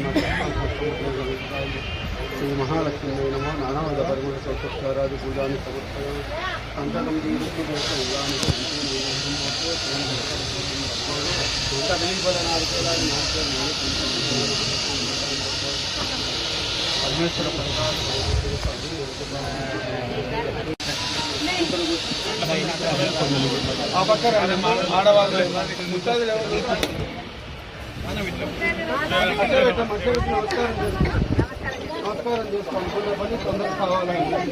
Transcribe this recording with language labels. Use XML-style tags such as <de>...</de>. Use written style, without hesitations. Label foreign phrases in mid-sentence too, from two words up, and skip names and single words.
<sa>श्री महालक्ष्मी नमो नानाविध परिमल सौकर्यादि पूजा समर्पयामि संततं</sa> <te>परमेश्वर ఆడవాళ్ళు ముత్తైదులు ఎవరు నమస్కారం చేసుకోండి పని తొందరగా కావాలని</te>